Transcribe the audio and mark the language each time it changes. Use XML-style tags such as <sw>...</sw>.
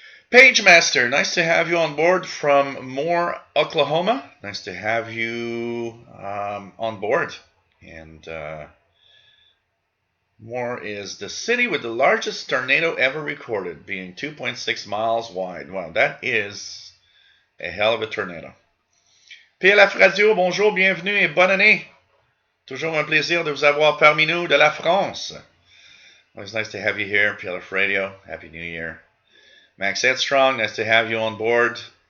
<en>Page Master, nice to have you on board from Moore, Oklahoma. Nice to have you on board. And Moore is the city with the largest tornado ever recorded, being 2.6 miles wide. Wow, that is a hell of a tornado.</en> <fr>PLF Radio, bonjour, bienvenue et bonne année. Toujours un plaisir de vous avoir parmi nous de la France.</fr> <en>Always nice to have you here, PLF Radio. Happy New Year. Max Headstrong, nice to have you on board.</en>